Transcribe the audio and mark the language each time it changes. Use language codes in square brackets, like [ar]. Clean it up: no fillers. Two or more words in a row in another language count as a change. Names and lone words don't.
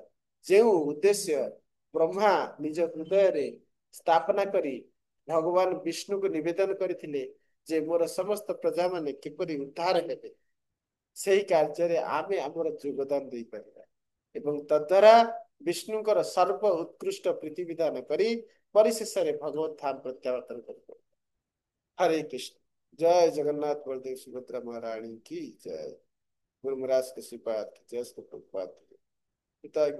[or] ଯେଉଁ ଉଦ୍ଦେଶ୍ୟ ବ୍ରହ୍ମା ନିଜ ହୃଦୟରେ ସ୍ଥାପନା କରି ଭଗବାନ ବିଷ୍ଣୁକୁ ନିବେଦନ କରିଥିଲେ ଯେ ମୋର ସମସ୍ତ ପ୍ରଜାମାନେ କିପରି ଉଦ୍ଧାର ହେବେ, ସେହି କାର୍ଯ୍ୟରେ ଆମେ ଆମର ଯୋଗଦାନ ଦେଇପାରିବା ଏବଂ ତଦ୍ୱାରା ବିଷ୍ଣୁଙ୍କର ସର୍ବ ଉତ୍କୃଷ୍ଟ ପ୍ରୀତି ବିଧାନ କରି ପରିଶେଷରେ ଭଗବତ ଧାମ ପ୍ରତ୍ୟାବର୍ତ୍ତନ କରିପାରିବା। [hi] हरे कृष्ण। जय जगन्नाथ बलदेव सुभद्रा महारानी की जय। गुरु महाराज के श्रीपाद की जय। प्रभुपाद पिता